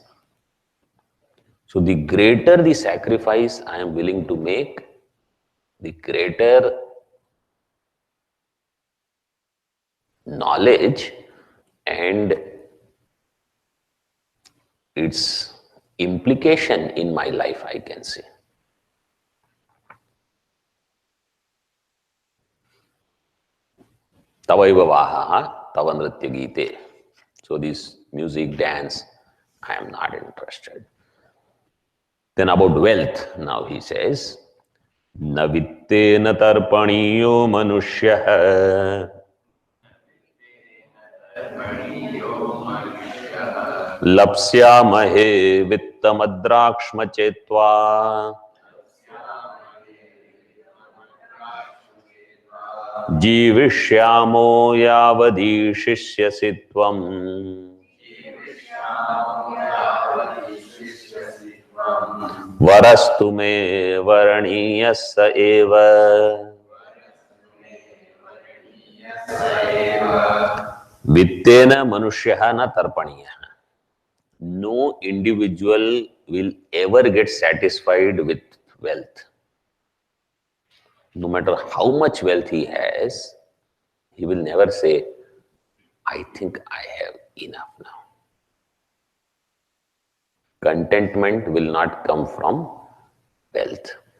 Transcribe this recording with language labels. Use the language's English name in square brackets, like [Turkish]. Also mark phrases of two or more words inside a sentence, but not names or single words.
[English] So the greater the sacrifice I am willing to make, the greater knowledge and its implication in my life, I can say. [Sanskrit] तवैव वाहास् तव नृत्यगीते. [English] So this music, dance, I am not interested. Then about wealth, now he says, [Sanskrit] न वित्तेन तर्पणीयो मनुष्यः लप्स्यामहे वित्तमद्राक्ष्म चेत्त्वा जीविष्यामो यावदीशिष्यसि त्वम् वरस्तु मे वरणीयः स एव वित्तेन मनुष्यः न तर्पणीयः. [English] No individual will ever get satisfied with wealth. No matter how much wealth he has, he will never say, I think I have enough now. Contentment will not come from wealth.